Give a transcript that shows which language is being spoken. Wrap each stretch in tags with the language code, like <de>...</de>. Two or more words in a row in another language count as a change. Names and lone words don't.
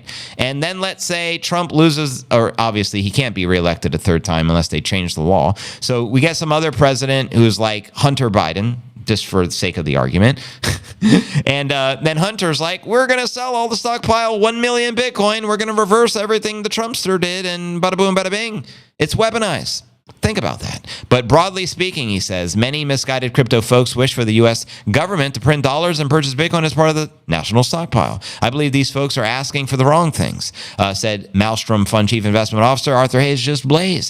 <en>And then let's say Trump loses, or obviously he can't be reelected a third time unless they change the law. So we get some other president who's like Hunter Biden, just for the sake of the argument. And then Hunter's like, we're going to sell all the stockpile, 1 million Bitcoin. We're going to reverse everything the Trumpster did, and bada boom, bada bing. It's weaponized. Think about that. But broadly speaking, he says, many misguided crypto folks wish for the U.S. government to print dollars and purchase Bitcoin as part of the national stockpile. I believe these folks are asking for the wrong things, said Maelstrom Fund Chief Investment Officer Arthur Hayes just blaze.</en>